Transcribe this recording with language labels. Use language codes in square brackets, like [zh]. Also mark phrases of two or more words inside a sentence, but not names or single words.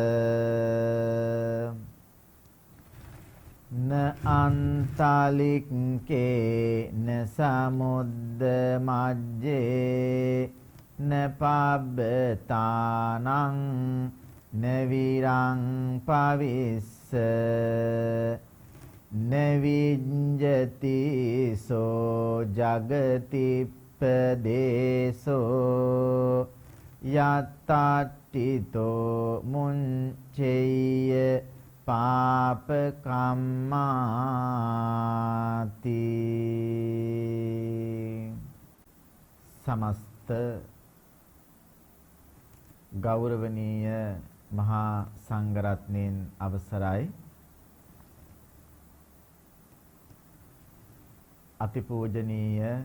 [pi] න අන්තලික්කේ න සමුද්ද මජ්ජේ න පබ්බතානං න විරං පවිස්ස න විඤ්ජති සෝ ජගතිප්පදේසෝ යත්තට්ඨිතෝ මුංචෙය්‍ය පාපකම්මාති සමස්ත [si] ගෞරවනීය මහා සංඝරත්නයන් අවසරයි අතිපූජනීය